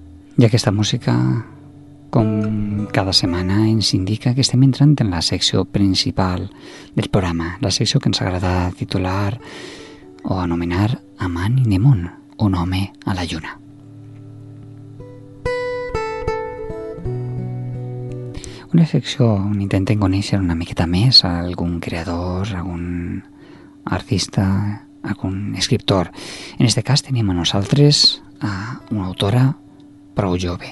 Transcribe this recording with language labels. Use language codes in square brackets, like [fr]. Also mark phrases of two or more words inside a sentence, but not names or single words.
[ca] I aquesta música, com cada setmana, ens indica que estem entrant en la secció principal del programa, la secció que ens agrada titular o anomenar Amant in the Moon, un home a la lluna. Una secció on intentem conèixer una miqueta més a algun creador, algun artista, algun escriptor. En aquest cas tenim a nosaltres a una autora prou jove.